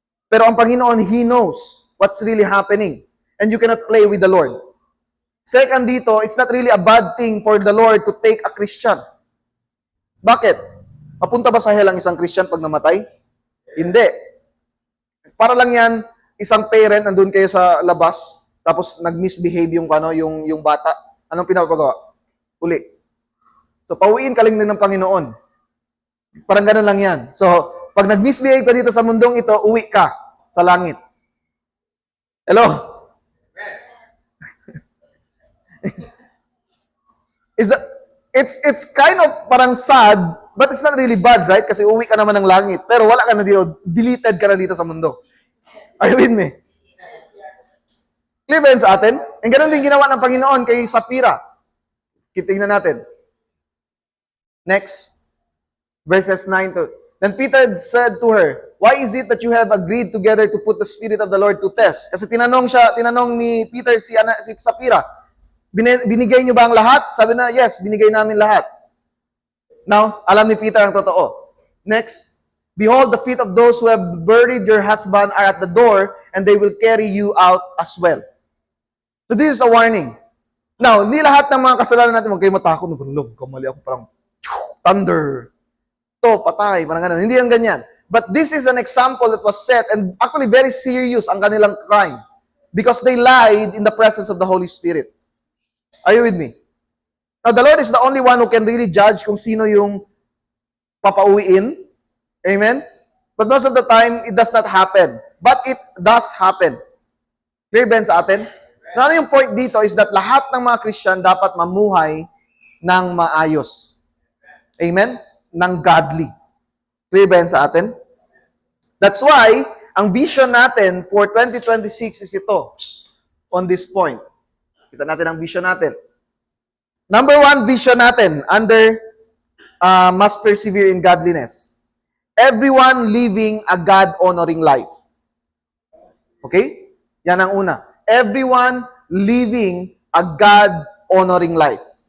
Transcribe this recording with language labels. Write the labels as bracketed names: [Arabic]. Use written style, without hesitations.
[Filipino] Pero ang Panginoon, [English] He knows what's really happening. And you cannot play with the Lord. Second dito, it's not really a bad thing for the Lord to take a Christian. [Filipino] Bakit? Papunta ba sa hell ang isang Christian pag namatay? Hindi. Para lang yan, isang parent, nandun kayo sa labas, tapos nag-misbehave yung bata. Anong pinapagawa? Uli. So, pauwiin ka lang din ng Panginoon. Parang ganun lang yan. So, pag nag-misbehave ka dito sa mundong ito, uwi ka sa langit. Hello? [English] It's kind of parang sad, but it's not really bad, right? [Filipino] Kasi uwi ka naman ng langit. Pero wala ka na dito, deleted ka na dito sa mundo. [English] Are you with me? [Filipino] Clear ba yun sa atin? And ganun din ginawa ng Panginoon kay Sapphira. Tingnan natin. Next. Verses 9 to... [English] Then Peter said to her, why is it that you have agreed together to put the Spirit of the Lord to test? [Filipino] Kasi tinanong ni Peter si Sapphira, binigay niyo ba ang lahat? Sabi na, yes, binigay namin lahat. Now, alam ni Peter ang totoo. Next. [English] Behold, the feet of those who have buried your husband are at the door, and they will carry you out as well. So this is a warning. [Filipino] Now, hindi lahat ng mga kasalanan natin, huwag kayo matakot, kamali ako, parang thunder, patay, parang ganun. Hindi yan ganyan. [English] But this is an example that was set, and actually very serious [Filipino] ang kanilang [English] crime, because they lied in the presence of the Holy Spirit. Are you with me? Now, the Lord is the only one who can really judge [Filipino] kung sino yung papauwiin. [English] Amen? But most of the time, it does not happen. But it does happen. Clear ba sa atin? [Filipino] Now, ano yung point dito is that lahat ng mga Christian dapat mamuhay ng maayos. Amen? Ng godly. Clear ba sa atin? [English] That's why, [Filipino] ang vision natin [English] for 2026 is ito. On this point. [Filipino] Kita natin ang vision natin. [English] Number one vision natin under must persevere in godliness. Everyone living a God-honoring life. Okay? [Filipino] Yan ang una. [English] Everyone living a God-honoring life.